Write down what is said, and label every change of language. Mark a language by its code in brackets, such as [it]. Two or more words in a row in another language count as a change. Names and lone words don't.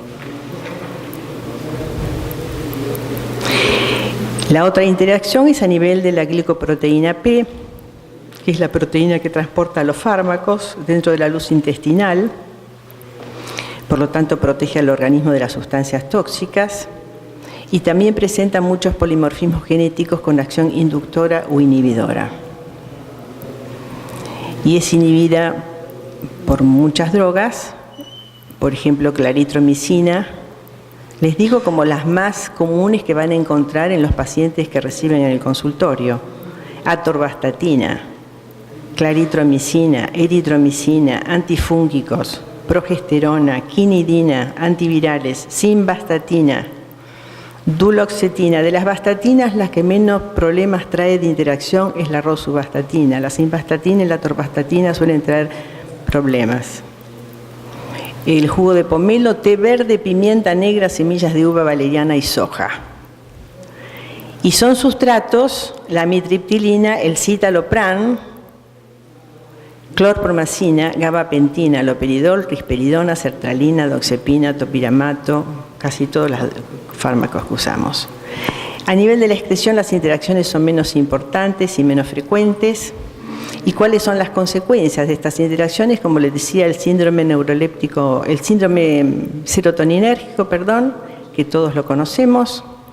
[es] La otra interacción es a nivel de la glicoproteína P, que es la proteína que transporta los fármacos dentro de la luz intestinal, por lo tanto protege al organismo de las sustancias tóxicas y también presenta muchos polimorfismos genéticos con acción inductora o inhibidora. Y es inhibida por muchas drogas, por ejemplo claritromicina. Les digo como las más comunes que van a encontrar en los pacientes que reciben en el consultorio: atorvastatina, claritromicina, eritromicina, antifúngicos, progesterona, quinidina, antivirales, simvastatina, duloxetina. De las vastatinas, las que menos problemas trae de interacción es la rosuvastatina. La simvastatina y la atorvastatina suelen traer problemas. El jugo de pomelo, té verde, pimienta negra, semillas de uva, valeriana y soja. Y son sustratos la amitriptilina, el citalopram, clorpromacina, gabapentina, loperidol, risperidona, sertralina, doxepina, topiramato, casi todos los fármacos que usamos. A nivel de la excreción, las interacciones son menos importantes y menos frecuentes. ¿Y cuáles son las consecuencias de estas interacciones? Como les decía, el síndrome neuroléptico, el síndrome serotoninérgico, que todos lo conocemos.